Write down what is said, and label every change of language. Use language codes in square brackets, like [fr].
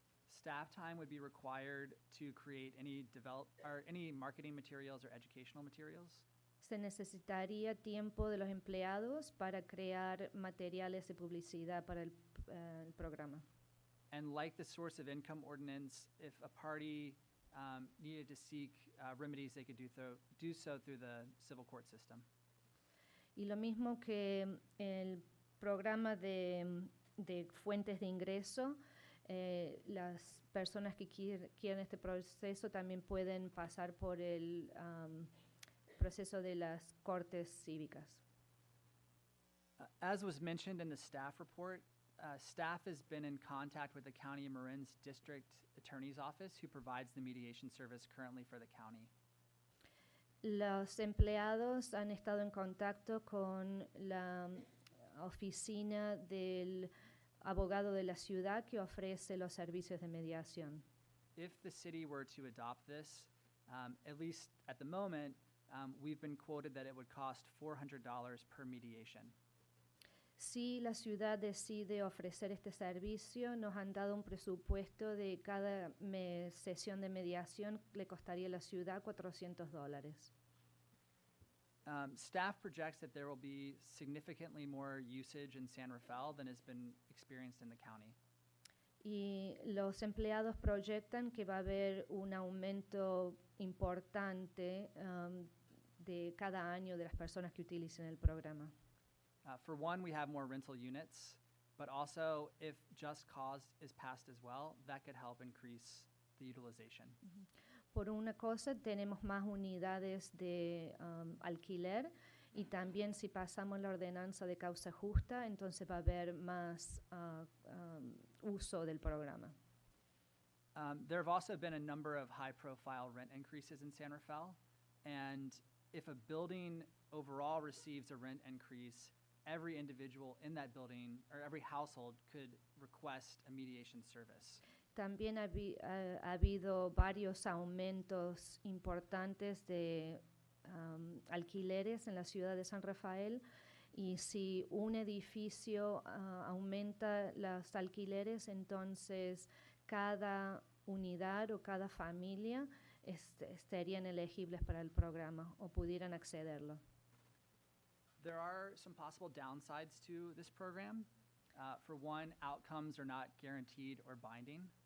[en] Staff time would be required to create any marketing materials or educational materials. [es] Se necesitaría tiempo de los empleados para crear materiales de publicidad para el programa. [en] And like the source of income ordinance, if a party needed to seek remedies, they could do so through the civil court system. [es] Y lo mismo que el programa de fuentes de ingreso, las personas que quieren este proceso también pueden pasar por el proceso de las cortes cívicas. [en] As was mentioned in the staff report, staff has been in contact with the County of Marin's District Attorney's Office, who provides the mediation service currently for the county. [es] Los empleados han estado en contacto con la oficina del abogado de la ciudad, que ofrece los servicios de mediación. [en] If the city were to adopt this, at least at the moment, we've been quoted that it would cost $400 per mediation. [es] Si la ciudad decide ofrecer este servicio, nos han dado un presupuesto de cada sesión de mediación le costaría a la ciudad $400. [en] Staff projects that there will be significantly more usage in San Rafael than has been experienced in the county. [es] Y los empleados proyectan que va a haber un aumento importante de cada año de las personas que utilicen el programa. [en] For one, we have more rental units, but also if just cause is passed as well, that could help increase the utilization. [es] Por una cosa, tenemos más unidades de alquiler, y también si pasamos la ordenanza de causa justa, entonces va a haber más uso del programa. [en] There have also been a number of high-profile rent increases in San Rafael, and if a building overall receives a rent increase, every individual in that building or every household could request a mediation service. [es] También ha habido varios aumentos importantes de alquileres en la ciudad de San Rafael, y si un edificio aumenta los alquileres, entonces cada unidad o cada familia estarían elegibles para el programa o pudieran accederlo. [en] There are some possible downsides to this program. For one, outcomes are not guaranteed or binding.